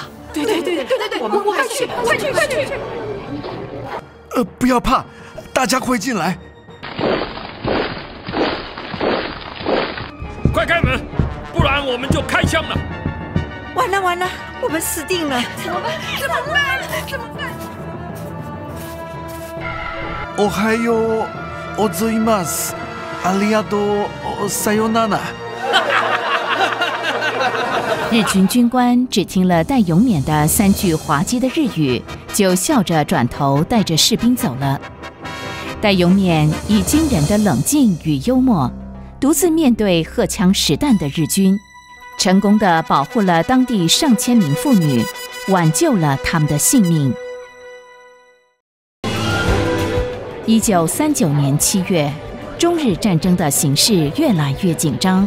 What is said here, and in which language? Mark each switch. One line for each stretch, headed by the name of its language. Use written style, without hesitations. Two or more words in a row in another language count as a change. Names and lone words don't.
Chinese: 对，我们快去！不要怕，大家快进来！快开门，不然我们就开枪了！完了，我们死定了！怎么办？
Japanese: おはようございます。ありがとう。さよなら。
Chinese: 日军军官只听了戴永冕的3句滑稽的日语，就笑着转头带着士兵走了。戴永冕以惊人的冷静与幽默，独自面对荷枪实弹的日军，成功地保护了当地上千名妇女，挽救了他们的性命。1939年7月，中日战争的形势越来越紧张。